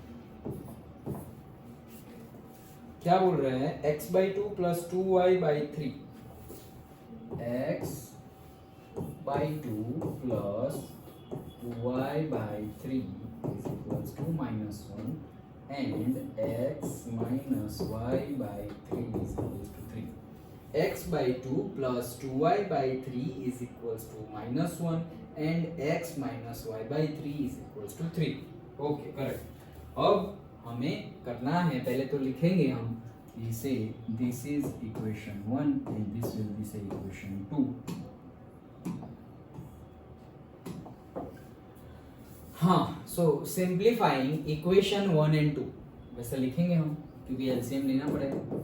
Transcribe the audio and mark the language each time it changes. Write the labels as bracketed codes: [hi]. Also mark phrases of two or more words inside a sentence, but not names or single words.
[hi] क्या बोल रहे हैं, [en] x/2 + 2y/3, x/2 + 2y/3 = -1 and x - y/3 = 3। x/2 + 2y/3 = -1 and x - y/3 = 3। okay, correct. [hi] अब हमें करना है, पहले तो लिखेंगे हम इसे, [en] this is equation 1 and this will be say equation 2. [hi] हाँ, [en] so simplifying equation 1 and 2 [hi] वैसे लिखेंगे हम, क्योंकि एलसीएम लेना पड़ेगा।